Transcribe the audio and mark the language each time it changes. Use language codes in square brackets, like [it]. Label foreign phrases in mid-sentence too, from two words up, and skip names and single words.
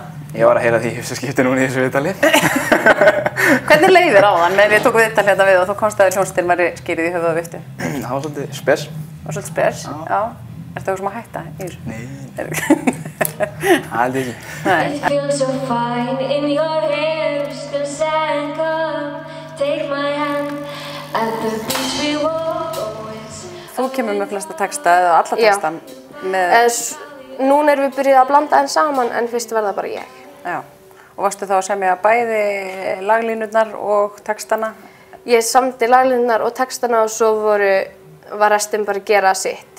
[is] Ég var að heyra því fyrsta skipti núna í þessu viðtali. Hvernig leið þér á þann? Við tókum viðtal hérna við og þú komst að hljómsveitin væri skýrð í höfuð á viftu. Það var svolítið spes. Það var svolítið spes? Já. Ertu eitthvað sem að hætta í þessu? Nei. Aldrei ekki. Nei. [en] It feels so fine in your hair, still sad cup. Take my hand at the beach we walk always. [is] Þú kemur með flesta texta eða alla texta með... Núna erum við byrjuð að blanda þeim saman en fyrst verða bara ég. Já. Og varstu þá að semja bæði laglínurnar og textana? Ég samdi laglínurnar og textana og svo var restin bara að gera sitt.